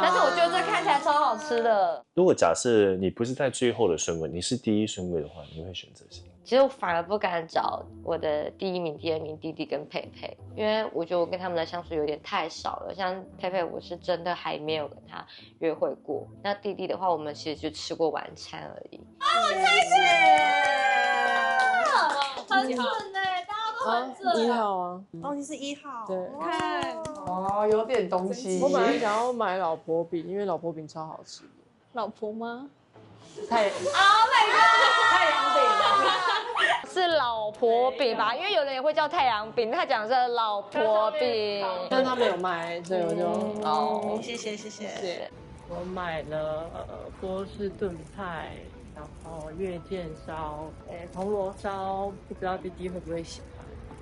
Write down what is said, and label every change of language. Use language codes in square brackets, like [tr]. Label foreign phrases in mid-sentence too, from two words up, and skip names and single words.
[zh] 但是我覺得這看起來超好吃的。如果假設你不是在最後的順位，你是第一順位的話，你會選擇誰？其實我反而不敢找我的第一名、第二名弟弟跟佩佩，因為我覺得我跟他們的相處有點太少了。像佩佩，我是真的還沒有跟他約會過。那弟弟的話，我們其實就吃過晚餐而已。啊，我猜是，很準哎，大家都很準。 1號啊，哦，你是1號，對，看，哦，有點東西。我本來想要買老婆餅，因為老婆餅超好吃的。老婆嗎？ [en] Oh my god！ [zh] 太陽餅是老婆餅吧？因為有人也會叫太陽餅，他講的是老婆餅，但他沒有賣，所以我就哦，謝謝。我買了波士頓派，然後月見燒，銅鑼燒，不知道弟弟會不會喜歡？